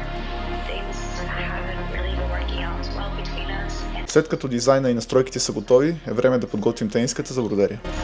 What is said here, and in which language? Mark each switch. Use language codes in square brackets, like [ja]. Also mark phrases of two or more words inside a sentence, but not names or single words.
[en] Things haven't really been working out as well between us, and [bg] След като дизайна и настройките са готови, е време да подготвим тениската за бродерия.